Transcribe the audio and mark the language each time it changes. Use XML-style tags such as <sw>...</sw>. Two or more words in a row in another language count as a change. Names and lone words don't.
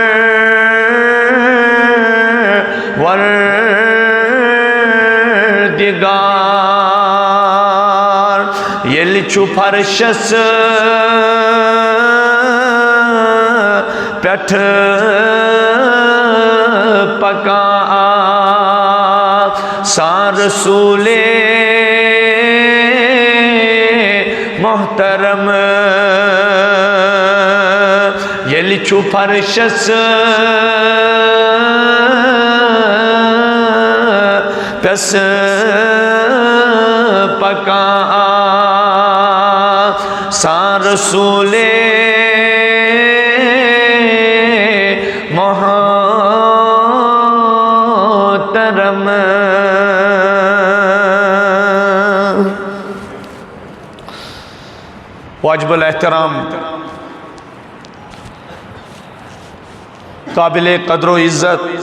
<ks>وردگار یل چھو فرشس پیٹھ پکا سان رسول محترم یل چھو فرشس پس پکا سان رسول</ks> <ur>محترم واجب الاحترام قابل قدر و عزت</ur>